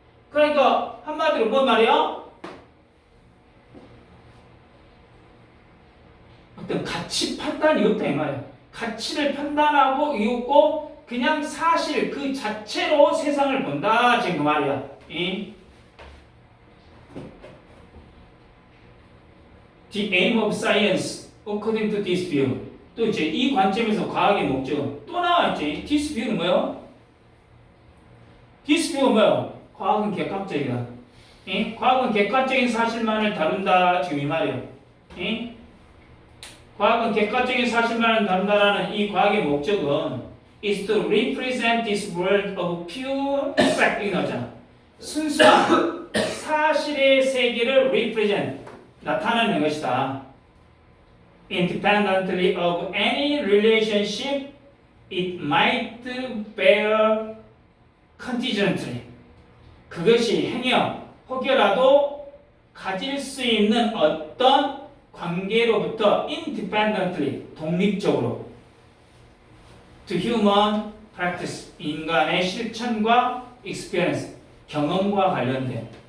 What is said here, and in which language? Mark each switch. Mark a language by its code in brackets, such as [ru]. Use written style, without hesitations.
[ko] 그러니까 한마디로 뭔 말이야? 어떤 가치 판단이 없다 이 말이야. 가치를 판단하고 이웃고 그냥 사실 그 자체로 세상을 본다 지금 그 말이야. [en] The aim of science according to this view. [ko] 또 이제 이 관점에서 과학의 목적은 또 나왔지. This view는 뭐요? This view는 뭐요? 과학은 객관적이다. 과학은 객관적인 사실만을 다룬다 지금 이 말이에요. 과학은 객관적인 사실만을 다룬다라는 이 과학의 목적은 [en] is to represent this world of pure fact. [ko] 이게 나오잖아. 순수한 사실의 세계를 represent 나타내는 것이다. [en] Independently of any relationship it might bear contingently. [ko] 그것이 행여 혹여라도 가질 수 있는 어떤 관계로부터 independently 독립적으로 [en] to human practice [ko] 인간의 실천과 experience 경험과 관련된.